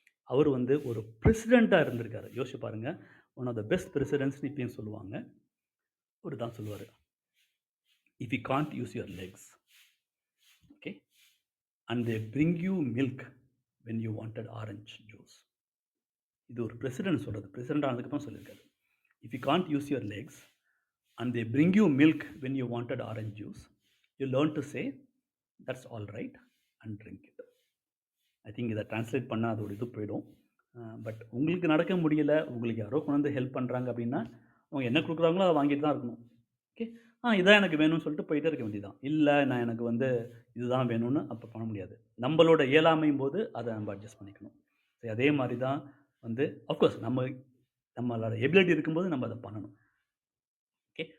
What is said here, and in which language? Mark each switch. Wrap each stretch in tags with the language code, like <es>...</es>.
<ta>அவர் வந்து ஒரு பிரசிடெண்ட்டாக இருந்திருக்காரு. யோசிச்சு பாருங்கள், ஒன் ஆஃப் த பெஸ்ட் பிரசிடென்ட்ஸ்னு இப்பயும் சொல்லுவாங்க. ஒரு தான் சொல்லுவார்,</ta> <en>If you can't use your legs, okay, and they bring you milk when you wanted orange juice.</en> <ta>இது ஒரு பிரசிடென்ட் சொல்கிறது, பிரசிடென்ட் ஆனதுக்கப்புறம் சொல்லியிருக்காரு.</ta> <en>If you can't use your legs and they bring you milk when you wanted orange juice, you learn to say that's all right and drink it.</en> <ta>I think இதை translate பண்ணால் அதோட இது போயிடும். But உங்களுக்கு நடக்க முடியல, உங்களுக்கு யாரோ கொண்டு வந்து ஹெல்ப் பண்ணுறாங்க அப்படின்னா, அவங்க என்ன கொடுக்குறாங்களோ அதை வாங்கிட்டு தான் இருக்கணும். ஓகே. இதான் எனக்கு வேணும்னு சொல்லிட்டு போயிட்டே இருக்க வேண்டியதான். இல்லை நான் எனக்கு வந்து இதுதான் வேணும்னு அப்போ பண்ண முடியாது. நம்மளோட இயலாமையும் போது அதை நம்ம அட்ஜஸ்ட் பண்ணிக்கணும். சரி, அதே மாதிரி தான் வந்து அஃப்கோர்ஸ் நம்மளோட எபிலிட்டி இருக்கும்போது நம்ம அதை பண்ணணும். ஓகே.</ta>